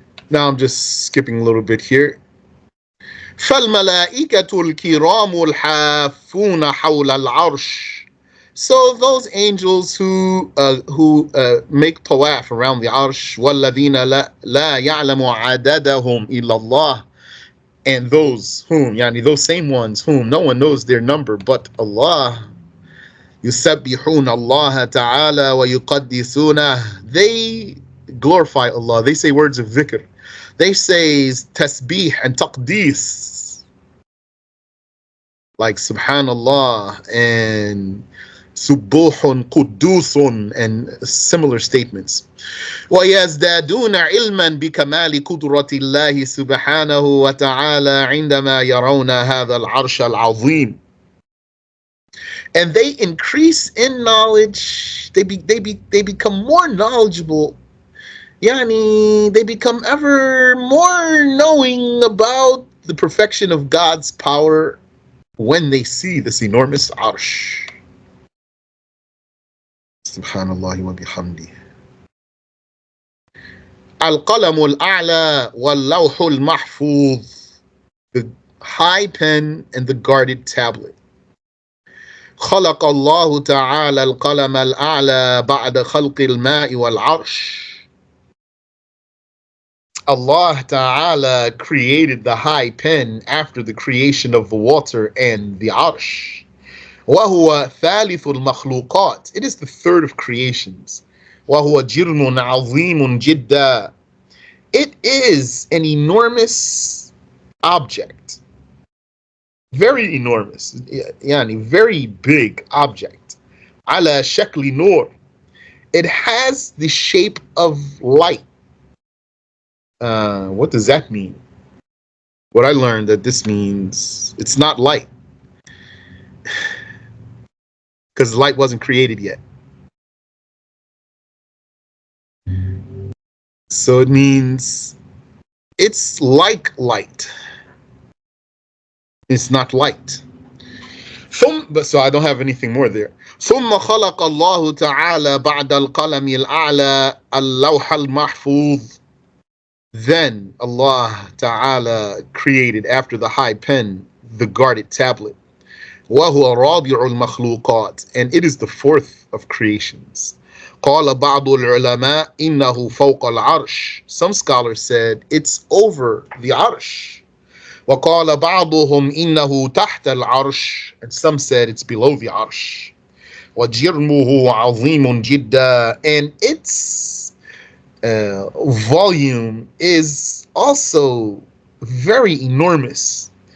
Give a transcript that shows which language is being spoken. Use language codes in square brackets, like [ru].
[en] Now I'm just skipping a little bit here. [ar] فالملائكة الكرام الحافون حول العرش. [en] So those angels who make tawaf around the arsh, [ar] والذين لا يعلم عددهم إلا الله, [en] and those whom, yani those same ones whom no one knows their number but Allah, [ar] يسبحون الله تعالى ويقدسونه, [en] they glorify Allah, they say words of dhikr, they say tasbih and taqdees, like subhanallah and subuhun qudusun and similar statements. [ar] ويزدادون علما بكمال قدرة الله سبحانه وتعالى عندما يرون هذا العرش العظيم. [en] And they increase in knowledge, they become more knowledgeable, yani they become ever more knowing about the perfection of God's power when they see this enormous arsh. [ar] Subhanallah wa bihamdi. Al-qalam al-a'la wal-lawh al-mahfuz, [en] the high pen and the guarded tablet. [ar] خلق الله تعالى القلم الأعلى بعد خلق الماء والعرش. [en] Allah Ta'ala created the high pen after the creation of the water and the arsh. [ar] وهو ثالث المخلوقات. [en] It is the third of creations. [ar] وهو جرم عظيم جدا. [en] It is an enormous object. Very enormous. Yani very big object. [ar] على شكل نور. [en] It has the shape of light. What does that mean? What I learned that this means it's not light, because light wasn't created yet. So it means it's like light. It's not light. So I don't have anything more there. [ar] ثم خلق الله تعالى بعد القلم الأعلى اللوح المحفوظ. [en] Then Allah Ta'ala created after the high pen the guarded tablet. [ar] وهو رابع المخلوقات, [en] and it is the fourth of creations. [ar] قال بعض العلماء إنه فوق العرش. [en] Some scholars said it's over the arsh. [ar] وقال بعضهم إنه تحت العرش, [en] and some said it's below the arsh. [ar] وجرمه عظيم جدا, [en] and its volume is also very enormous.